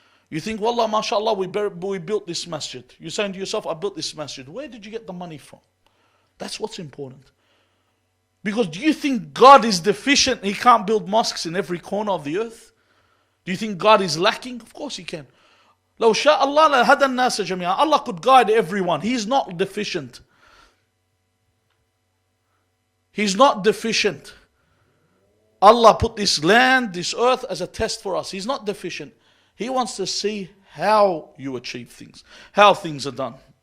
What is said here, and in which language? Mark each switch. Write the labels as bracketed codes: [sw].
[en] You think, wallah, mashallah, we built this masjid. You're saying to yourself, I built this masjid. Where did you get the money from? That's what's important. Because do you think God is deficient? He can't build mosques in every corner of the earth? Do you think God is lacking? Of course he can. [ar] لو شاء الله لهدى الناس جميعا. [en] Allah could guide everyone. He's not deficient. He's not deficient. Allah put this land, this earth as a test for us. He's not deficient. He wants to see how you achieve things, how things are done.